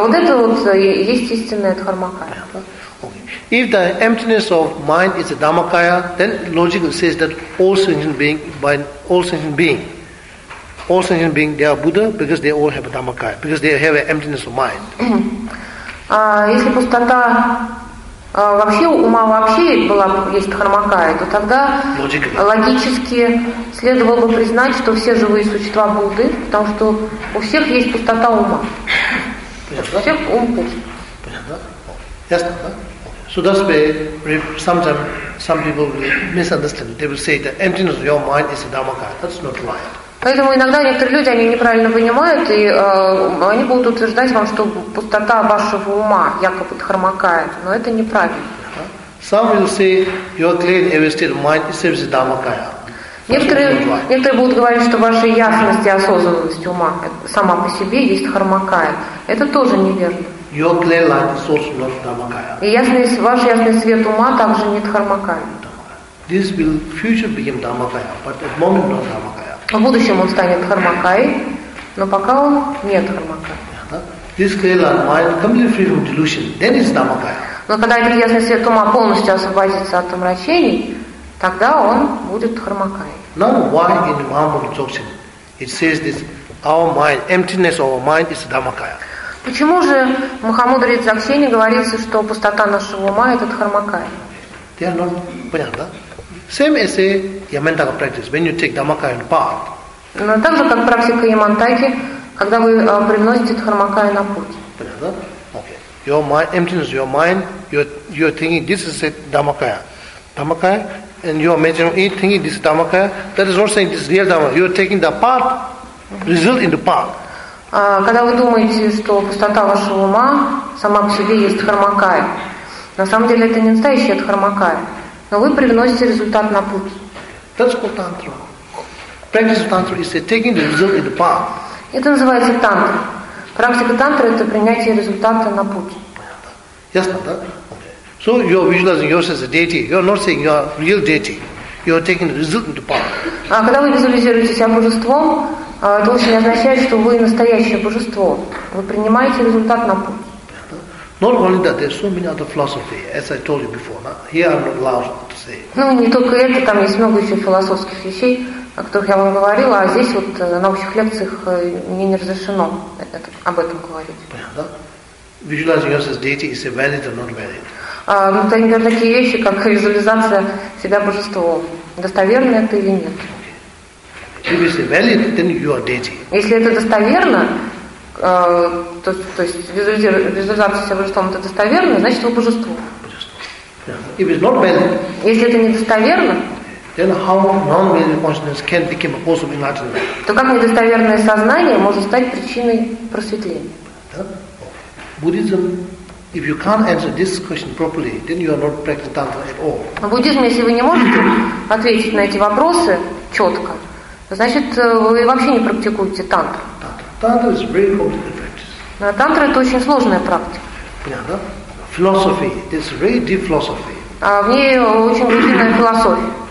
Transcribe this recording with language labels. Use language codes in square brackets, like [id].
[ru] Вот это вот есть истинная дхармакая. [en] Okay. If the emptiness of mind is a dhammakaya, then logic says that all sentient beings, they are Buddha because they all have a dhammakaya, because they have an emptiness of mind. [ru] Если пустота вообще ума вообще была есть дхармакая, то тогда логически следовало бы признать, что все живые существа Будды, потому что у всех есть пустота ума. Понятно? Всех ум пуст. Понятно? Ясно? [en] So that's where sometimes some people will misunderstand. They will say the emptiness of your mind is a dhammakaya. That's not right. [ru] Поэтому иногда некоторые люди они неправильно понимают и они будут утверждать вам, что пустота вашего ума якобы дхармакая, но это неправильно. [en] Some will say your clear awake state of mind is a dhammakaya. [ru] Некоторые будут говорить, что ваша ясность и осознанность ума сама по себе есть дхармакая. Это тоже неверно. [en] Your clear light is also not dhammakaya. [ru] И ясный, ваш ясный свет ума также не дхармакая. [en] This will future become dhammakaya, but at the moment not dhammakaya. [ru] В будущем он станет дхармакаей, но пока он не дхармакая. [en] This clear light mind completely free from delusion, then it's dhammakaya. [ru] Но когда этот ясный свет ума полностью освободится от омрачений, тогда он будет дхармакаей. [en] Now why in Mahamudra Dzogchen it says this our mind, emptiness of our mind is dhammakaya. [ru] Почему же в Махамудре Дзогчене говорится, что пустота нашего ума – это дхармакая? [en] They are not, [ru] понятно, да? [en] Same as a yamantaka practice, when you take dhammakaya in part. [ru] Но так же, как практика ямантаки, когда вы приносите дхармакаю на путь. Понятно, да? [en] Okay. Your mind, emptiness of your mind, you're thinking this is a dhammakaya. Dhammakaya, and you're imagining it, thinking this is dhammakaya. That is not saying this is real dhammakaya. You're taking the part, result in the part. [ru] Когда вы думаете, что пустота вашего ума сама по себе есть дхармакая, на самом деле это не настоящая дхармакая, но вы привносите результат на путь. [en] That's called tantra. Practice of tantra is taking the result in the path. [ru] Это называется тантра. Практика тантры – это принятие результата на путь. Ясно, да? [en] So you are visualizing yourself as a deity. You are not saying you are real deity. You are taking the result in the path. [ru] Когда вы визуализируете себя божеством, это очень означает, что вы настоящее божество. Вы принимаете результат на путь. [en] Not only that, there are so many other philosophies, as I told you before. Now, here I'm not allowed to say. [ru] Ну, не только это, там есть много еще философских вещей, о которых я вам говорила, а здесь вот на общих лекциях мне не разрешено это, об этом говорить. Понятно? [en] Visualizing yourself as deity is valid or not valid? [ru] Ну, это, например, такие вещи, как визуализация себя божеством. Достоверно это или нет? [en] If it's valid, then you are deity. [ru] Если это достоверно, то есть визуализация себя божеством это достоверно, значит, вы божество. [en] Yeah. If it's not valid, [ru] если это недостоверно, [en] then how non-valid consciousness can become a cause of enlightenment? [ru] То как недостоверное сознание может стать причиной просветления? [en] Buddhism, if you can't answer this question properly, then you are not practicing Tantra at all. [ru] В буддизме, если вы не можете ответить на эти вопросы четко, значит, вы вообще не практикуете тантру. [en] Tantra is very complicated practice. [ru] Тантра это очень сложная практика. Понятно? [en] Philosophy, it's very deep philosophy. [ru] А в ней очень глубинная философия.